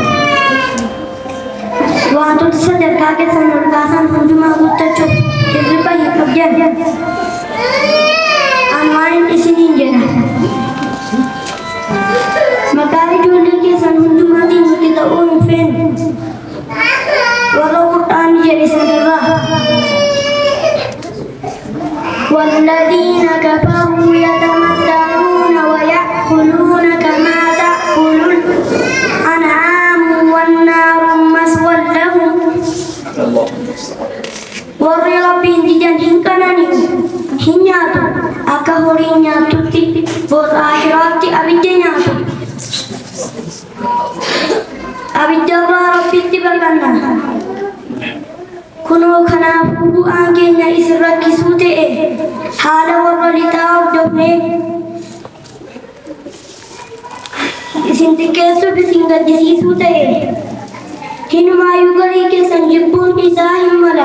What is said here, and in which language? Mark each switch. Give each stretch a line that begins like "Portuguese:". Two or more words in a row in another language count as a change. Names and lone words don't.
Oromo: Wantoota sadarkaa keessan ol kaasan hundumaa guuttachuuf hirriba hin qabdan. Ani waan isiniin jedha. Maqaa ijoollee keessan hundumaatiin nuti ta'uu hin feenu. Warra Qur'aanni jedhe sanarraa.
Arabic: والذين كفروا يتمتعون ويأكلون كما تأكل الأنعام والنار مسوى لهم.
Oromo: Warri Rabbiin didan hin qanani'u hin nyaatu akka horii nyaatutti booda akhiraatti abidda nyaatu. Abiddarraa Rabbitti baqanna. Kunoo kanaafuu bu'aan keenya isin rakkisuu ta'e haala warra lixaa hordofnee isin xiqqeessuuf isin gaddisiisuu ta'e hinumaayyuu garii keessan jibbuun isaa hin mala.